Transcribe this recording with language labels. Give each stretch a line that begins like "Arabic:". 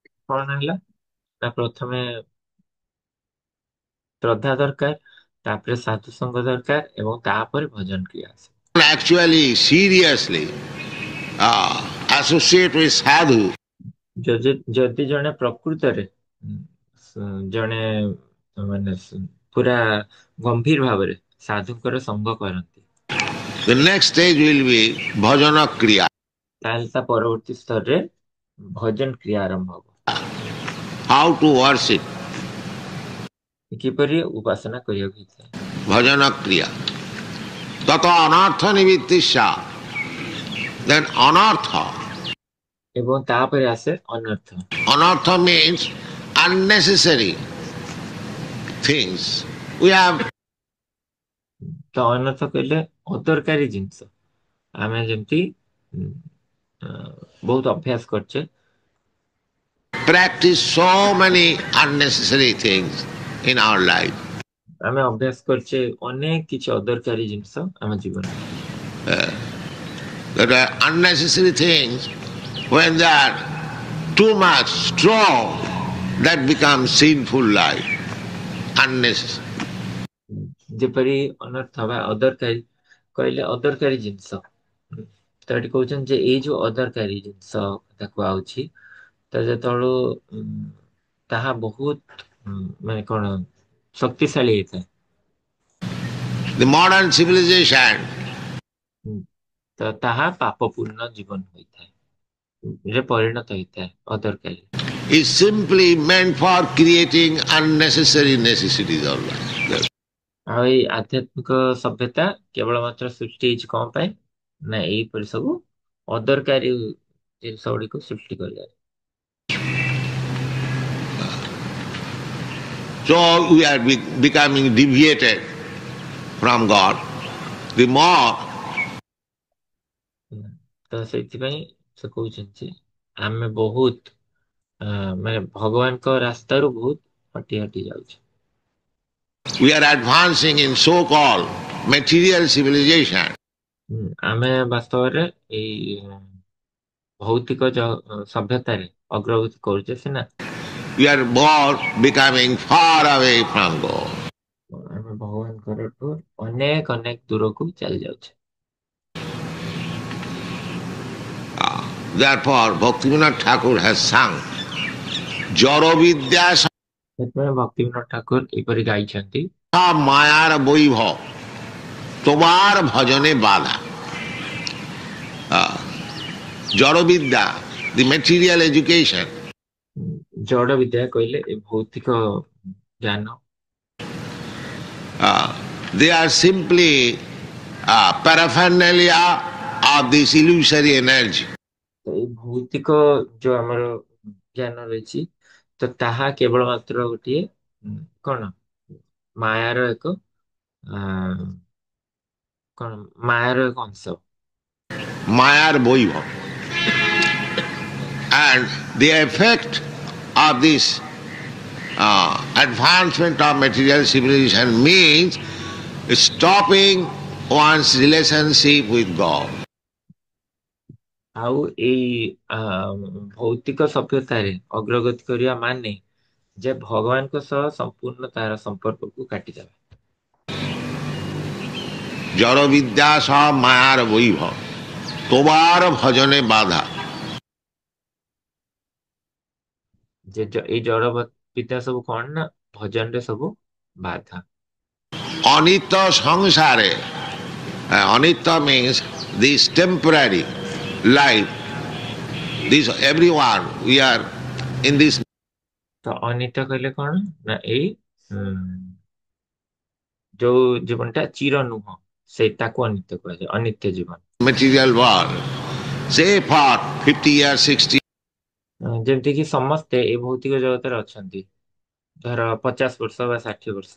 Odia: କଣ ହେଲା ନା ପ୍ରଥମେ ଶ୍ରଦ୍ଧା ଦରକାର, ତାପରେ ସାଧୁ ସଙ୍ଗ ଦରକାର ଏବଂ ତାପରେ ଭଜନ କ୍ରିୟା ଆସେ।
English: actually, seriously associate with Sadhu,
Odia: ଯଦି ଜଣେ ପ୍ରକୃତରେ ଜଣେ ମାନେ ପୁରା ଗମ୍ଭୀର ଭାବରେ ସାଧୁଙ୍କର ସଙ୍ଗ କରନ୍ତି,
English: the next stage will be Bhajana Kriya.
Odia: ତାହେଲେ ତା ପରବର୍ତ୍ତୀ ସ୍ତରରେ ଭଜନ କ୍ରିୟା ଆରମ୍ଭ ହବ।
English: How to worship,
Odia: କିପରି ଉପାସନା କରିବାକୁ ହେଇଥାଏ।
Sanskrit: Bhajana Kriya. Tata anartha nivittisya.
English: Then anartha.
Odia: ଏବଂ ତାପରେ ଆସେ ଅନର୍ଥ।
English: Anartha means unnecessary things. We have
Odia: ତ ଅନର୍ଥ କହିଲେ ଅଦରକାରୀ ଜିନିଷ। ଆମେ ଯେମିତି ବହୁତ ଅଭ୍ୟାସ କରୁଛେ,
English: practiced so many unnecessary things in our life.
Odia: ଆମେ ଅଭ୍ୟାସ କରୁଛେ ଅନେକ କିଛି ଅଦରକାରୀ ଜିନିଷ ଆମ ଜୀବନରେ।
English: That are unnecessary things, when they are too much strong, that becomes sinful life. Unnecessary.
Odia: ଯେପରି ଅନର୍ଥ ବା ଅଦରକାରୀ କହିଲେ ଅଦରକାରୀ ଜିନିଷ। ତ ଏଠି କହୁଛନ୍ତି ଯେ ଏଇ ଯୋଉ ଅଦରକାରୀ ଜିନିଷ ତାକୁ ଆଉଛି, ତ ଯେତେବେଳୁ ତାହା ବହୁତ ମାନେ କଣ ଶକ୍ତିଶାଳୀ ହେଇଥାଏ।
English: The modern civilization
Odia: ତ ତାହା ପାପପୂର୍ଣ୍ଣ ଜୀବନ ହୋଇଥାଏ, ରେ ପରିଣତ ହେଇଥାଏ ଅଦରକାରୀ।
English: is simply meant for creating unnecessary necessities of life.
Odia: ଆଉ ଏଇ ଆଧ୍ୟାତ୍ମିକ ସଭ୍ୟତା କେବଳ ମାତ୍ର ସୃଷ୍ଟି ହେଇଛି କଣ ପାଇଁ ନା ଏଇପରି ସବୁ ଅଦରକାରୀ ଜିନିଷ ଗୁଡିକୁ ସୃଷ୍ଟି କରିବାରେ।
English: So we are becoming deviated from God. The more
Odia: ତ ସେଇଥିପାଇଁ ସେ କହୁଛନ୍ତି ଯେ ଆମେ ବହୁତ ମାନେ ଭଗବାନଙ୍କ ରାସ୍ତାରୁ ବହୁତ ହଟି ହଟି ଯାଉଛୁ।
English: we are advancing in so-called material civilization,
Odia: ଆମେ ବାସ୍ତବରେ ଏଇ ଭୌତିକ ସଭ୍ୟତାରେ ଅଗ୍ରଗତି କରୁଛେ ସିନା,
English: we are more becoming far away from God.
Odia: ଆମେ ଭଗବାନଙ୍କରଠୁ ଅନେକ ଅନେକ ଦୂରକୁ ଚାଲି ଯାଉଛେ।
English: Therefore, Bhaktivinoda Thakur has sung Jaro Vidya
Odia: ସେଥିପାଇଁ ଭକ୍ତିବିନୋଦ ଠାକୁର ଏପରି ଗାଇଛନ୍ତି,
Bangla: মায়ার বৈভব তোমার ভজনে বাধা।
English: জড়বিদ্যা, the material education,
Odia: ଜଡ ବିଦ୍ୟା କହିଲେ ଏ ଭୌତିକ ଜ୍ଞାନ,
English: they are simply paraphernalia of this illusory energy.
Odia: ତ ଏଇ ଭୌତିକ ଯୋଉ ଆମର ଜ୍ଞାନ ରହିଛି, ତ ତାହା କେବଳ ମାତ୍ର ଗୋଟିଏ କଣ ମାୟାର ଏକ କଣ ମାୟାର ଏକ ଅଂଶ,
Bangla: মায়ার বৈভব,
English: and the effect of this advancement of material civilization means stopping one's relationship with God.
Odia: ଆଉ ଏଇ ଭୌତିକ ସଭ୍ୟତାରେ ଅଗ୍ରଗତି କରିବା ମାନେ ଯେ ଭଗବାନଙ୍କ ସହ ସମ୍ପୂର୍ଣ୍ଣ ତାର ସମ୍ପର୍କକୁ କାଟିଦେବା।
Bangla: জড়বিদ্যা সব মায়ার বৈভব তোমার ভজনে বাধা।
Odia: ଯେ ଏଇ ଜଡ ବିଦ୍ୟା ସବୁ କଣ ନା ଭଜନରେ ସବୁ ବାଧା।
Bangla: অনিত্য সংসারে,
English: অনিত্য means this temporary life, this everyone we are in this
Odia: ତ ଅନିତ୍ୟ କହିଲେ କଣ ନା ଏଇ ଯୋଉ ଜୀବନଟା ଚିର ନୁହଁ ସେଇଟାକୁ ଅନିତ୍ୟ କୁହାଯାଏ, ଅନିତ୍ୟ ଜୀବନ।
English: material world, say for 50 years, 60
Odia: ଯେମିତି କି ସମସ୍ତେ ଏ ଭୌତିକ ଜଗତରେ ଅଛନ୍ତି, ଧର 50 ବର୍ଷ ବା 60 ବର୍ଷ,